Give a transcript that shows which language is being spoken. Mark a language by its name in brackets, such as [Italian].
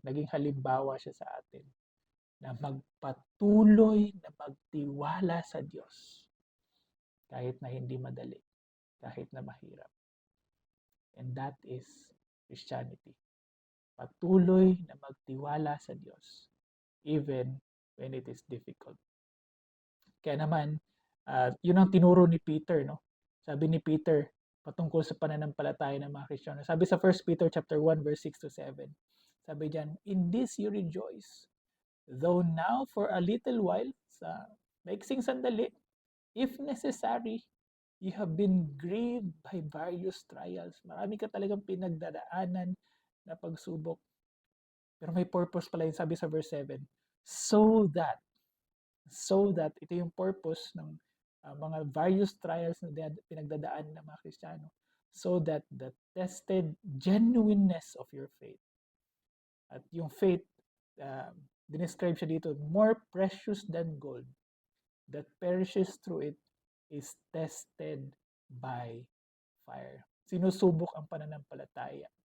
[Filipino] Naging halimbawa siya sa atin na magpatuloy na magtiwala sa Diyos kahit na hindi madali, kahit na mahirap. [English] And that is Christianity. [Filipino] Patuloy na magtiwala sa Diyos [English] even when it is difficult. [Filipino] Kaya naman, yun ang tinuro ni Peter, no? Sabi ni Peter patungkol sa pananampalataya ng mga Kristiyano. Sabi sa 1 Peter chapter 1 verse 6 to 7. Sabi diyan, [English] "In this you rejoice, though now for a little while," [Filipino] sa maiksing sandali, [English] "if necessary, you have been grieved by various trials." [Filipino] Marami ka talagang pinagdadaanan na pagsubok. Pero may purpose pala yun, sabi sa verse 7. So that, ito yung purpose ng mga various trials na pinagdadaanan ng mga Kristiyano. [English] So that the tested genuineness of your faith. [Filipino] At yung faith, dinescribe siya dito, [English] more precious than gold that perishes through it is tested by fire. [Filipino] Sinusubok ang pananampalataya.